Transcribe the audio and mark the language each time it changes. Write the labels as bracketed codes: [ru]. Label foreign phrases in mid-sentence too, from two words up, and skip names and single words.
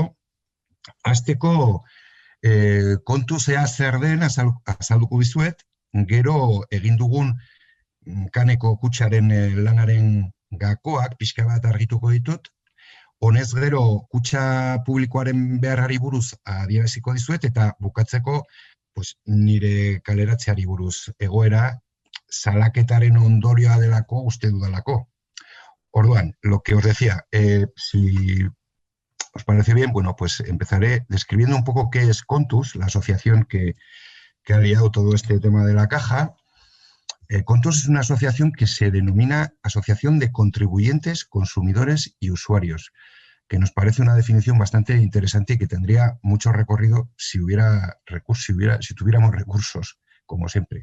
[eu] Hasteko kontu zea zer den azalduko dizuet, gero egin dugun Kaneko kutxaren lanaren gakoak pixka bat argituko ditut. Honez gero kutxa publikoaren beharrari buruz adieraziko dizuet eta bukatzeko nire kaleratzeari buruz egoera salaketaren ondorioa delako uste dudalako. Orduan, [es] lo que os decía, si os parece bien, bueno, pues empezaré describiendo un poco qué es Contus, la asociación que ha liado todo este tema de la caja. Contus es una asociación que se denomina Asociación de Contribuyentes, Consumidores y Usuarios, que nos parece una definición bastante interesante y que tendría mucho recorrido si tuviéramos recursos, como siempre.